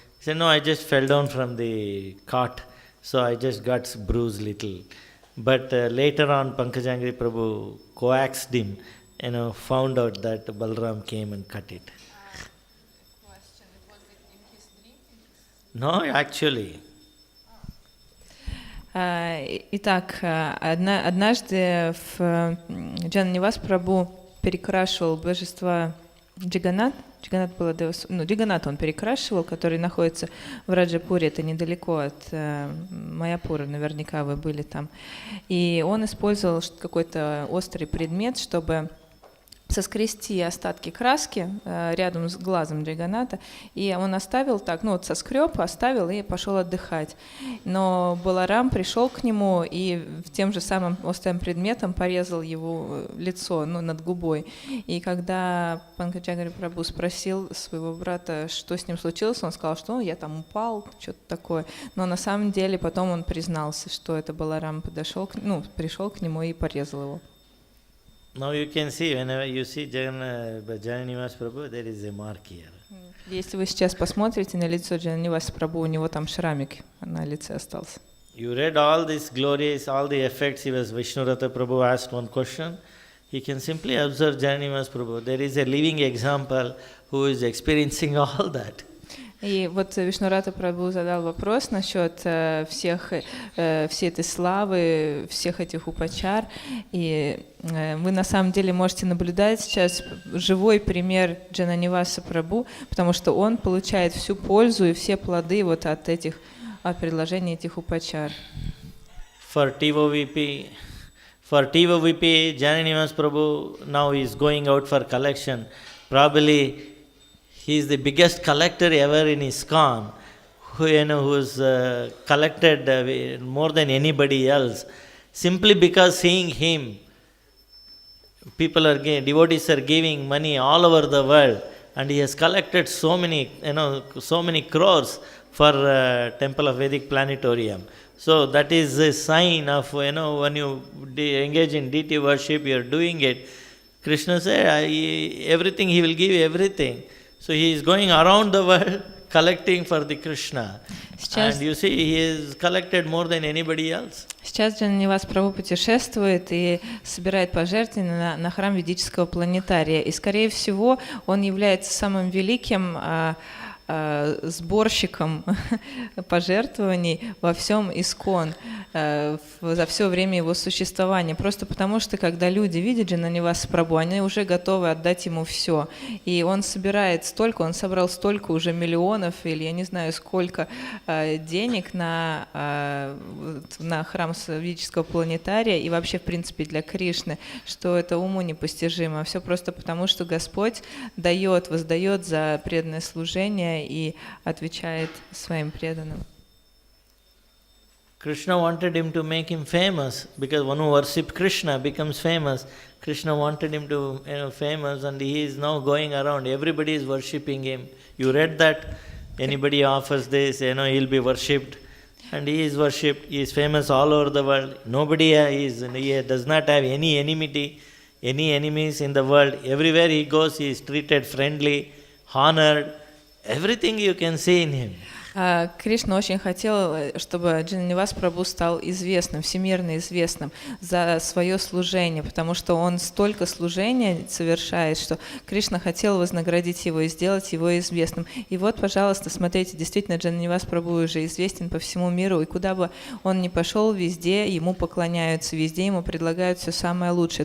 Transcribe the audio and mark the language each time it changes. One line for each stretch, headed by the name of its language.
English: He said, no, I just fell down from the cart, so I just got bruised little. But later on, Pankajangi Prabhu coaxed him, found out that Balram came and cut it. Question, it was in his dream? No, actually.
Russian: Итак, однажды Джананивас Прабху перекрашивал божества Джаганнат он перекрашивал, который находится в Раджапуре, это недалеко от Майяпура, наверняка вы были там. И он использовал какой-то острый предмет, чтобы соскрести остатки краски рядом с глазом Джаганната, и он оставил так, соскреб, оставил и пошел отдыхать. Но Баларам пришел к нему и тем же самым острым предметом порезал его лицо, над губой. И когда Панкаджагари Прабху спросил своего брата, что с ним случилось, он сказал, что я там упал, что-то такое. Но на самом деле потом он признался, что это Баларам пришел к нему и порезал его.
English: Now you can see, whenever you see Jananivas Prabhu, there is a mark here.
Russian: Если вы сейчас посмотрите на лицо Джананиваса Прабху, у него там шрамик на лице остался.
English: You read all these glories, all the effects. He was Vishnurata Prabhu asked one question. He can simply observe Jananivas Prabhu. There is a living example who is experiencing all that.
Russian: И вот Вишнурата Прабху задал вопрос насчет всей этой славы, всех этих упачар. И вы на самом деле можете наблюдать сейчас живой пример Джананиваса Прабху, потому что он получает всю пользу и все плоды от предложения этих упачар.
English: For TVP, Jananivas Prabhu now is going out for collection. Probably he is the biggest collector ever in ISKCON, who's collected more than anybody else. Simply because seeing him, devotees are giving money all over the world and he has collected so many crores for Temple of Vedic Planetarium. So that is a sign of, when you engage in deity worship, you are doing it. Krishna said, everything, he will give you everything. So he is going around the world collecting for the Krishna. And you see, he has collected more than anybody else.
Russian: Сейчас Джананивас Прабху путешествует и собирает пожертвования на храм ведического планетария. И, скорее всего, он является самым великим сборщиком пожертвований во всем ИСККОН за все время его существования. Просто потому, что когда люди видят Джананиваса Прабху, они уже готовы отдать ему все. И он собирает столько, он собрал столько уже миллионов, или я не знаю сколько денег на храм ведического планетария и вообще, в принципе, для Кришны, что это уму непостижимо. Все просто потому, что Господь дает, воздает за преданное служение и отвечает своим преданным.
English: Krishna wanted him to make him famous, because one who worships Krishna becomes famous. Krishna wanted him to famous, and he is now going around. Everybody is worshipping him. You read that? Anybody offers this, he'll be worshipped. And he is worshipped. He is famous all over the world. He does not have any enmity, any enemies in the world. Everywhere he goes, he is treated friendly, honored. Everything you can see in him.
Russian: Кришна очень хотел, чтобы Джананивас Прабху стал известным, всемирно известным за свое служение, потому что он столько служения совершает, что Кришна хотел вознаградить его и сделать его известным. И вот, пожалуйста, смотрите, действительно, Джананивас Прабху уже известен по всему миру, и куда бы он ни пошел, везде ему поклоняются, везде ему предлагают все самое лучшее.